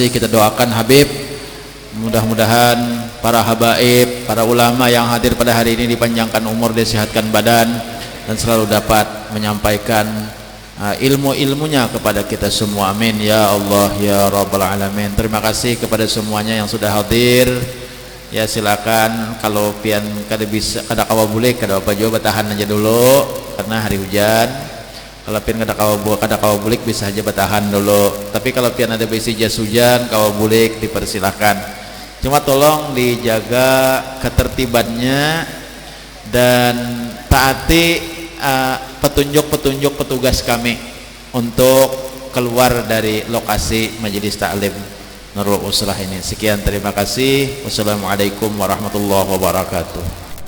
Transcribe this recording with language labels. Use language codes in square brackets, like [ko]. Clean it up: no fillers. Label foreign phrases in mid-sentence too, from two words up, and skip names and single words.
[id] Kita doakan Habib, mudah-mudahan para habaib, para ulama yang hadir pada hari ini dipanjangkan umur, disehatkan badan, dan selalu dapat menyampaikan ilmu-ilmunya kepada kita semua. [ar] Amin ya Allah ya rabbal alamin. [id] Terima kasih kepada semuanya yang sudah hadir. [bjn] Ya silakan, kalau pian kada bisa kada kawa bulik kada apa juga bertahan aja dulu karena hari hujan. Kalau pian kada kawa bulik bisa aja bertahan dulu. Tapi kalau pian ada bisi jas hujan kawa bulik dipersilahkan. [id] Cuma tolong dijaga ketertibannya dan taati petunjuk-petunjuk petugas kami untuk keluar dari lokasi majelis taklim Nurul Uslah ini. Sekian, terima kasih. [ar] Wassalamualaikum warahmatullahi wabarakatuh.